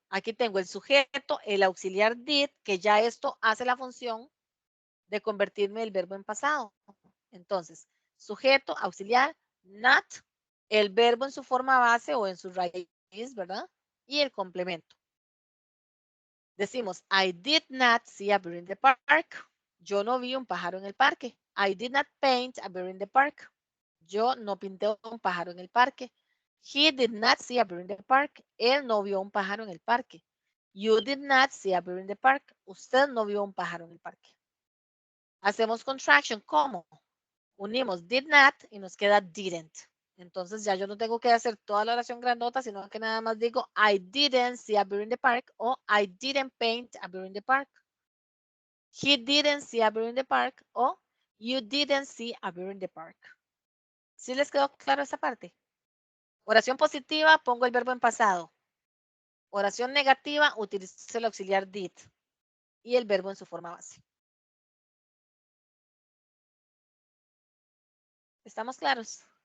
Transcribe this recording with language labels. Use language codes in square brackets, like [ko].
[es] Aquí tengo el sujeto, el auxiliar did, que ya esto hace la función de convertirme el verbo en pasado. Entonces, sujeto, auxiliar, not, el verbo en su forma base o en su raíz, ¿verdad? Y el complemento. Decimos, [en] I did not see a bird in the park. [es] Yo no vi un pájaro en el parque. [en] I did not paint a bird in the park. [es] Yo no pinté un pájaro en el parque. [en] He did not see a bird in the park. [es] Él no vio un pájaro en el parque. [en] You did not see a bird in the park. [es] Usted no vio un pájaro en el parque. Hacemos contraction. ¿Cómo? Unimos did not y nos queda didn't. Entonces ya yo no tengo que hacer toda la oración grandota, sino que nada más digo [en] I didn't see a bird in the park [es] o [en] I didn't paint a bird in the park. He didn't see a bird in the park o you didn't see a bird in the park. [es] ¿Sí les quedó claro esa parte? Oración positiva, pongo el verbo en pasado. Oración negativa, utilizo el auxiliar did y el verbo en su forma base. ¿Estamos claros?